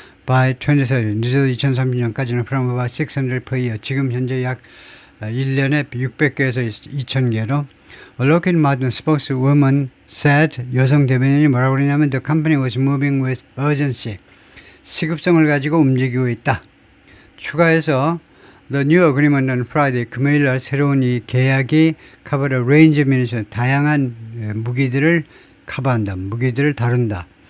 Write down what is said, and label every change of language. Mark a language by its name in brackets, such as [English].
[English] by 2030, [Korean] 늦어도 2030년까지는 [English] from about 600 per year, [Korean] 지금 현재 약 1년에 600개에서 2,000개로. [English] Lockheed Martin spokeswoman said, [Korean] 여성 대변인이 뭐라고 그러냐면 [English] the company was moving with urgency, [Korean] 시급성을 가지고 움직이고 있다. 추가해서 [English] The new agreement on Friday, [Korean] 금요일 날 새로운 이 계약이 [English] cover a range of munitions, [Korean] 다양한 무기들을 커버한다, 무기들을 다룬다.